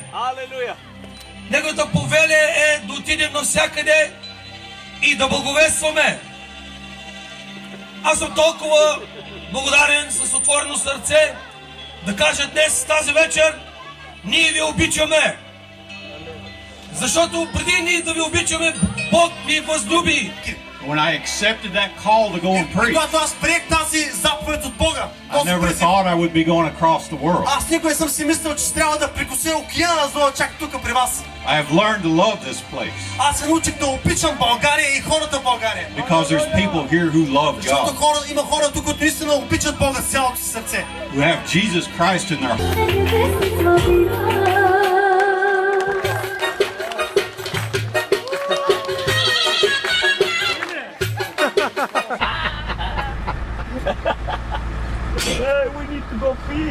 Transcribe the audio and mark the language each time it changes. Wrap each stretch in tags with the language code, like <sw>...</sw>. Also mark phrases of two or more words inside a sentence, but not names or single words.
<bg>Неговата повеля е да отидем навсякъде и да благовестваме. Аз съм толкова благодарен с отворено сърце да кажа днес, тази вечер, ние ви обичаме. Защото преди ние да ви обичаме, Бог ви възлюби.</bg> <en>When I accepted that call to go and preach,</en> <bg>Когато аз приех тази заповед от Бога,</bg> <en>I never thought I would be going across the world.</en> <bg>аз никога не съм си мислил, че трябва да прекося океана, за да чак тук при вас.</bg> <en>I have learned to love this place</en> <bg>Аз се научих да обичам България и хората в България.</bg> <en>because there's people here who love</en> <bg>Защото</bg> <en>God,</en> <bg>има хора тук, които наистина обичат Бога с цялото си сърце.</bg> <en>who have Jesus Christ in their heart. Hey, we need to go pee.</en>